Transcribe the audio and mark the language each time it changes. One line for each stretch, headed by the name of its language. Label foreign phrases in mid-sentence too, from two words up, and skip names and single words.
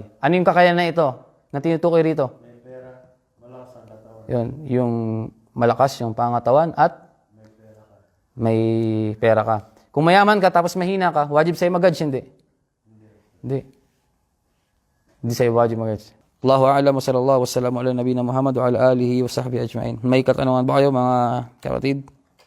Filipino: Ano yung kakayanan na ito na tinutukoy rito? May pera, malakas ang katawan. Yun, yung malakas yung pangatawan at may pera ka. Kung mayaman ka tapos mahina ka, wajib sa'yo mag-hajj, hindi? Hindi sa'yo wajib mag-hajj.
Arabic: الله أعلم وصلى الله وسلم على نبينا محمد وعلى آله وصحبه أجمعين.
Filipino: May katanungan ba kayo mga kapatid?